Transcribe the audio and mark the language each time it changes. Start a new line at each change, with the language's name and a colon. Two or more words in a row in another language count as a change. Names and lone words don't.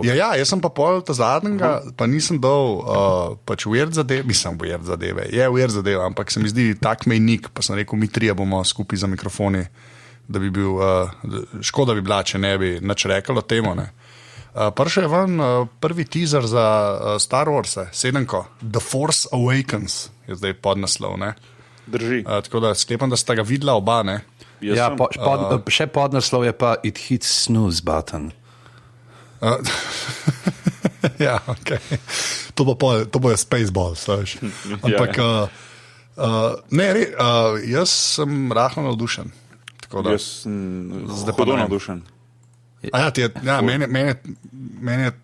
Slovenian: Ja, jaz sem pa pol ta zadnjega, pa nisem dal pač weird zadeve, je weird zadeva, ampak se mi zdi tak mejnik, pa sem rekel, mi trije bomo skupaj za mikrofoni, da bi bil, škoda bi bila, če ne bi nič rekel o temu, ne. Prišel je ven prvi teaser za Star Wars, 7-ko, The Force Awakens, je zdaj podnaslov, ne. Drži. Tako da sklepam, da sta ga videla oba, ne. Ja, še podnaslov je pa
English: It hits snooze button.
Slovenian: Ja, okay. To bo Spaceballs, veš. Ampak jaz sem rahlo navdušen. Jaz sem zelo navdušen. Meni je...